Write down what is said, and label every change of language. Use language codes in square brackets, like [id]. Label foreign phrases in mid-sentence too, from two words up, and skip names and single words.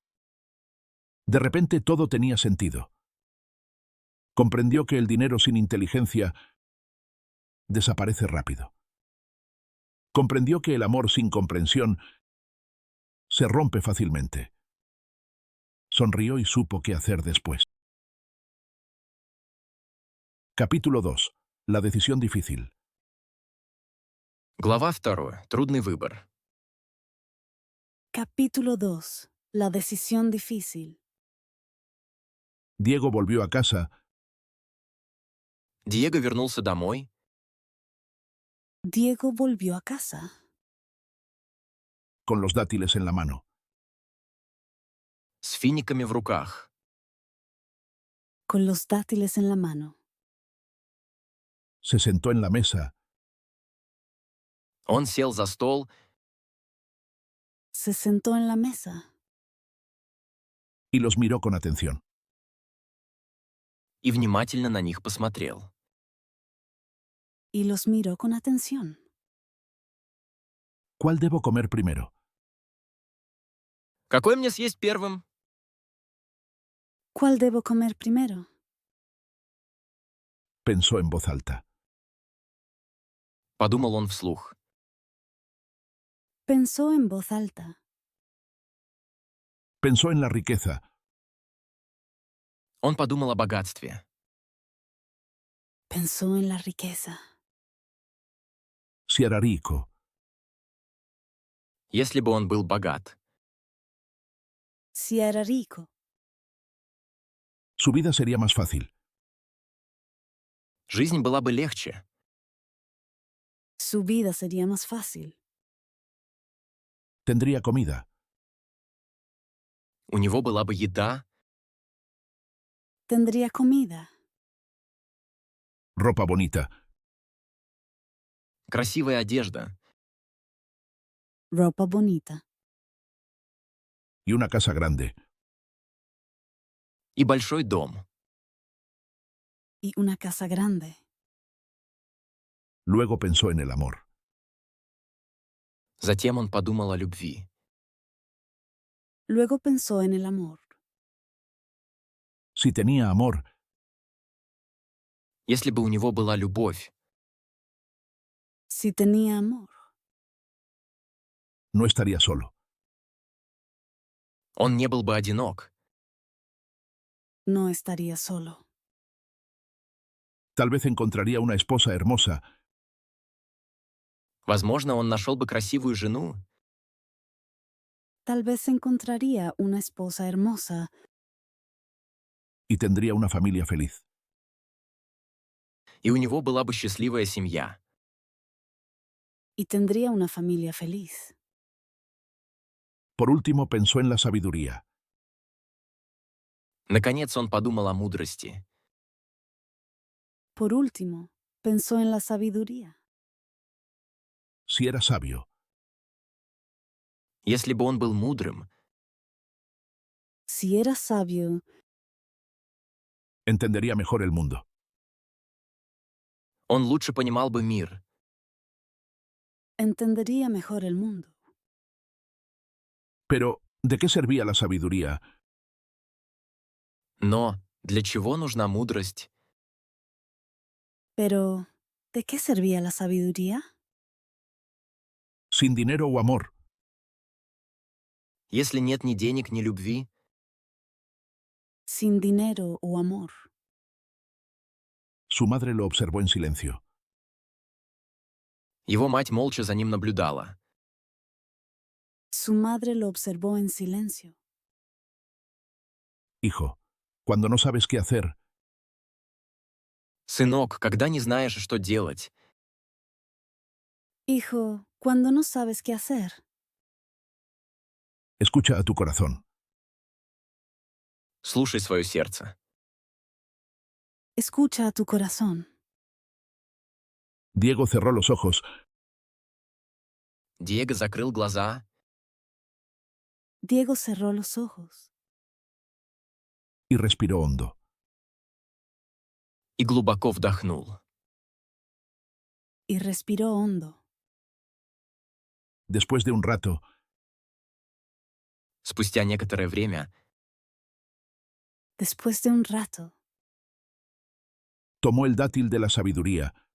[es] De repente todo tenía sentido. Comprendió que el dinero sin inteligencia desaparece rápido. Comprendió que el amor sin comprensión se rompe fácilmente. Sonrió y supo qué hacer después. Capítulo 2. La decisión difícil. [ru] Глава 2. Трудный выбор. [es] capítulo 2. La decisión difícil. Diego volvió a casa [ru] Диего вернулся домой [es] Diego volvió a casa con los dátiles en la mano. [ru] с финиками в руках. [es] con los dátiles en la mano. Se sentó en la mesa [ru] Он сел за стол [es] Se sentó en la mesa y los miró con atención. [ru] и внимательно на них посмотрел. [es] y los miró con atención. ¿Cuál debo comer primero? [ru] «Какой мне съесть первым?» [es] ¿Cuál debo comer primero? Pensó en voz alta. [ru] Подумал он вслух. [es] Pensó en voz alta. Pensó en la riqueza. [ru] Он подумал о богатстве. [es] Pensó en la riqueza. Si era rico, [ru] Если бы он был богат, [es] Si era rico, su vida sería más fácil. [ru] жизнь была бы легче. [es] su vida sería más fácil. Tendría comida, [ru] У него была бы еда, [es] Tendría comida, ropa bonita [ru] красивая одежда [es] ropa bonita y una casa grande. [ru] и большой дом. [es] y una casa grande. Luego pensó en el amor. [ru] Затем он подумал о любви. [es] Luego pensó en el amor. Si tenía amor, [ru] Если бы у него была любовь, [es] Si tenía amor, no estaría solo. [ru] он не был бы одинок. [es] no estaría solo. Tal vez encontraría una esposa hermosa [ru] Возможно, он нашел бы красивую жену, [es] Tal vez encontraría una esposa hermosa y tendría una familia feliz. [ru] и у него была бы счастливая семья. [es] y tendría una familia feliz. Por último, pensó en la sabiduría. [ru] Наконец он подумал о мудрости. [es] Por último, pensó en la sabiduría. Si era sabio, [ru] Если бы он был мудрым, [es] Si era sabio, entendería mejor el mundo. [ru] он лучше понимал бы мир. [es] entendería mejor el mundo. Pero, ¿de qué servía la sabiduría [ru] Но для чего нужна мудрость, [es] Pero, ¿de qué servía la sabiduría? sin dinero o amor? [ru] если нет ни денег, ни любви? [es] Sin dinero o amor. Su madre lo observó en silencio. [ru] Его мать молча за ним наблюдала. [es] Su madre lo observó en silencio. Hijo, cuando no sabes qué hacer, [ru] «Сынок, когда не знаешь, что делать, [es] Hijo, cuando no sabes qué hacer, escucha a tu corazón. [ru] слушай свое сердце». [es] escucha a tu corazón. Diego cerró los ojos [ru] Диего закрыл глаза [es] Diego cerró los ojos y respiró hondo. [ru] и глубоко вдохнул. [es] y respiró hondo. Después de un rato, [ru] Спустя некоторое время [es] Después de un rato, tomó el dátil de la sabiduría